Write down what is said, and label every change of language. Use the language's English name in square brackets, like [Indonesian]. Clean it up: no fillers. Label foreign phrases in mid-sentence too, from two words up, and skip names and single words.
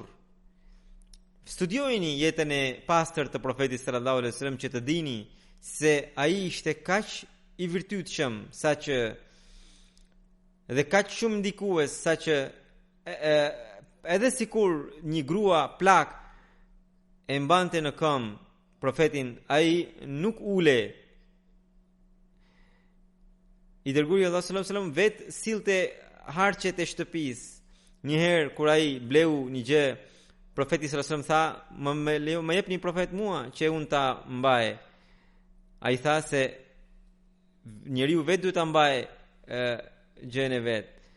[Albanian] Studiojini jetën e pastër të profetit [Arabic] صلى الله عليه وسلم [Albanian] që të dini se ai ishte kaq i virtytshëm saqë dhe kaq shumë ndikues saqë edhe sikur një grua plak e mbante në këmbë profetin, ai nuk ule. I dërguari Allah [Arabic] صلى الله عليه وسلم [Albanian] vet sillte harçet e shtëpisë. Një herë kur ai bleu një gjë, profeti [Arabic] صلى الله عليه وسلم [Albanian] tha, "Më jep një profet mua që unë ta mbaj." Ai tha se njeriu vet duhet ta mbaj gjën e vet.